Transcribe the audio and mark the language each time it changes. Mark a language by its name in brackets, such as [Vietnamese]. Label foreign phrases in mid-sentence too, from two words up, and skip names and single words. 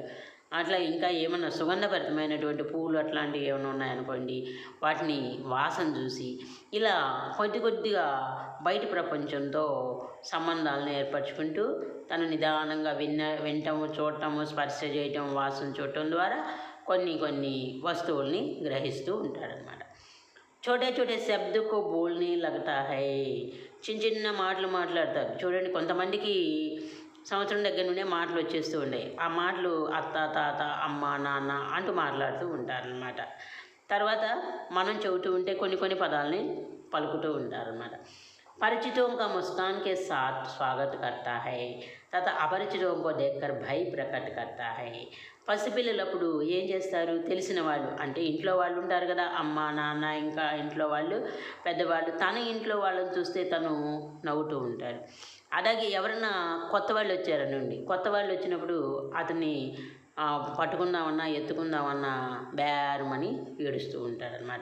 [Telugu] అట్లా ఇంకా ఏమన్నా సుగంధభరితమైనటువంటి పూలు అట్లాంటివి ఏమైనా ఉన్నాయనుకోండి, వాటిని వాసన చూసి ఇలా కొద్దిగా బయట ప్రపంచంతో సంబంధాలను ఏర్పరచుకుంటూ తను నిదానంగా వినటము, చూడటము, స్పర్శ చేయటం, వాసన చూడటం ద్వారా కొన్ని వస్తువుల్ని గ్రహిస్తూ ఉంటాడనమాట. [Hindi] छोटे शब्द को बोलने लगता है. [Telugu] చిన్న మాటలు మాట్లాడతారు. చూడండి, కొంతమందికి సంవత్సరం దగ్గర నుండే మాటలు వచ్చేస్తూ ఉంటాయి. ఆ మాటలు అత్త, తాత, అమ్మ, నాన్న అంటూ మాట్లాడుతూ ఉంటారనమాట. తర్వాత మనం చెబుతూ ఉంటే కొన్ని పదాలని పలుకుతూ ఉంటారనమాట. [Hindi] परिचितों का मुस्कान के साथ स्वागत करता है तथा अपरिचितों को देखकर भय प्रकट करता है. [Telugu] పసిపిల్లలప్పుడు ఏం చేస్తారు, తెలిసిన వాళ్ళు అంటే ఇంట్లో వాళ్ళు ఉంటారు కదా, అమ్మ, నాన్న, ఇంకా ఇంట్లో వాళ్ళు, పెద్దవాళ్ళు. తన ఇంట్లో వాళ్ళని చూస్తే తను నవ్వుతూ ఉంటాడు. అలాగే ఎవరన్నా కొత్త వాళ్ళు వచ్చారనండి, కొత్త వాళ్ళు వచ్చినప్పుడు అతన్ని పట్టుకుందామన్నా, ఎత్తుకుందామన్నా బేరమని ఏడుస్తూ ఉంటాడనమాట.